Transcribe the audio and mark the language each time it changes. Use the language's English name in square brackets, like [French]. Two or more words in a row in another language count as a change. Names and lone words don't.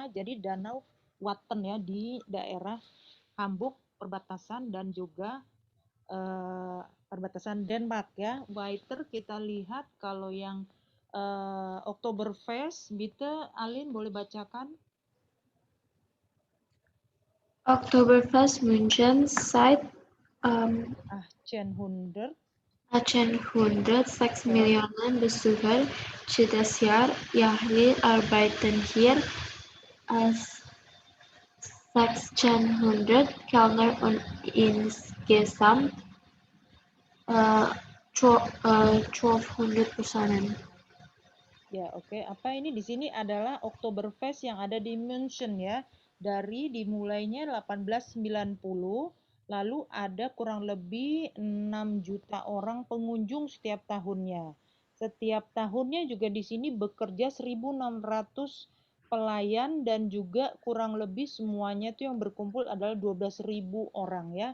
[Indonesian] Jadi danau Watten ya di daerah Hamburg perbatasan dan juga perbatasan Denmark ya. Weiter kita lihat kalau yang Oktoberfest, bitte Alin boleh bacakan? [German] Oktoberfest München seit 1800 1806 Millionen Besucher jedes Jahr. Jährlich arbeiten hier als 1600 Kellner und insgesamt 1200 Personen. [Indonesian] Ya, oke. Apa ini di sini adalah Oktoberfest yang ada di München ya. Dari dimulainya 1890, lalu ada kurang lebih 6 juta orang pengunjung setiap tahunnya. Setiap tahunnya juga di sini bekerja 1.600 pelayan dan juga kurang lebih semuanya tuh yang berkumpul adalah 12.000 orang ya.